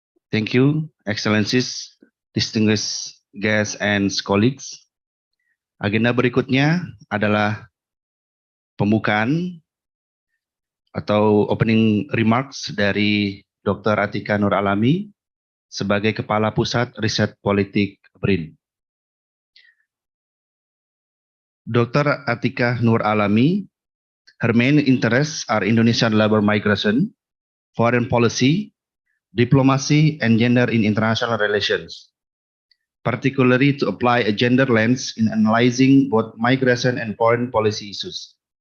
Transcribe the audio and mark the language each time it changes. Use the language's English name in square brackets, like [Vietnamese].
[English] Thank you, Excellencies, distinguished guests and colleagues. [Indonesian] Agenda berikutnya adalah pembukaan atau opening remarks dari Dr. Atika Nur Alami sebagai Kepala Pusat Riset Politik BRIN. Dr. [English] Atika Nur Alami, her main interests are Indonesian labor migration, foreign policy, diplomacy, and gender in international relations, particularly to apply a gender lens in analyzing both migration and foreign policy issues.